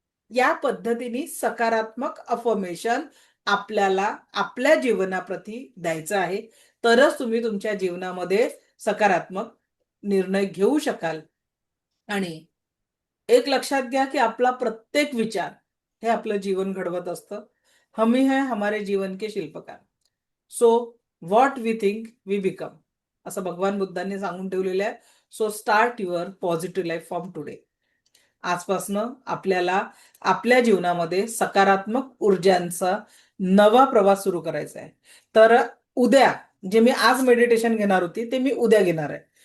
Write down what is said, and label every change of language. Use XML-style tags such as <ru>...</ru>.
<mr>या पद्धतीने सकारात्मक अफर्मेशन आपल्याला आपल्या जीवनाप्रती द्यायचं आहे, तरच तुम्ही तुमच्या जीवनामध्ये सकारात्मक निर्णय घेऊ शकाल. आणि एक लक्षात घ्या की आपला प्रत्येक विचार हे आपलं जीवन घडवत असतं.</mr> <hi>हम ही है हमारे जीवन के शिल्पकार.</hi> <en>so what we think we become,</en> <mr>असं भगवान बुद्धांनी सांगून ठेवलेलं आहे.</mr> <en>So start your positive life from today.</en> <mr>आजपासनं आपल्याला आपल्या जीवनामध्ये सकारात्मक ऊर्जांचा नवा प्रवास सुरू करायचा आहे. तर उद्या, जे मी आज मेडिटेशन घेणार होती ते मी उद्या घेणार आहे.</mr>